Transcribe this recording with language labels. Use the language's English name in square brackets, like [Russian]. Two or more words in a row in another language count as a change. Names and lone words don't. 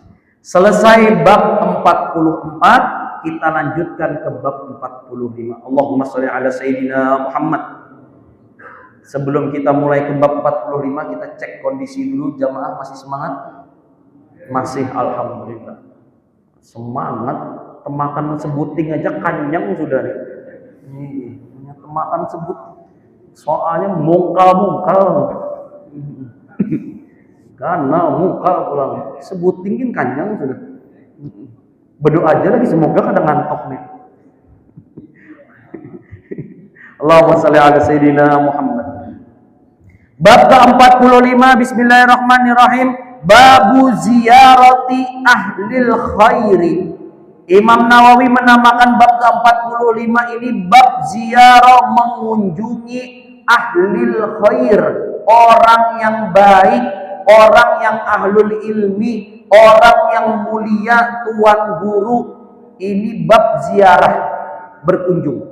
[Indonesian] Selesai bab 44, kita lanjutkan ke bab 45. [Arabic] اللهم صل على سيدنا محمد. [Indonesian] Sebelum kita mulai ke bab 45, kita cek kondisi dulu. Jamaah masih semangat? Masih, alhamdulillah. Semangat. [Banjar] Temakan sebuting aja kenyang sudah nih. Temakan sebut. Soalnya mungkal-mungkal. Karena mungkal pulang. Sebuting kan kenyang sudah. Berdoa aja lagi, semoga kada ngantok nih. [Arabic] اللهم صل على سيدنا محمد. [Indonesian] Bab ke-45, bismillahirrahmanirrahim. [Arabic] باب زيارة أهل الخير. [Indonesian] Imam Nawawi menamakan bab ke-45 ini bab ziarah, mengunjungi [Arabic] أهل الخير, [Indonesian] orang yang baik, orang yang [Arabic] أهل العلم, [Indonesian] orang yang mulia, tuan guru. Ini bab ziarah, berkunjung.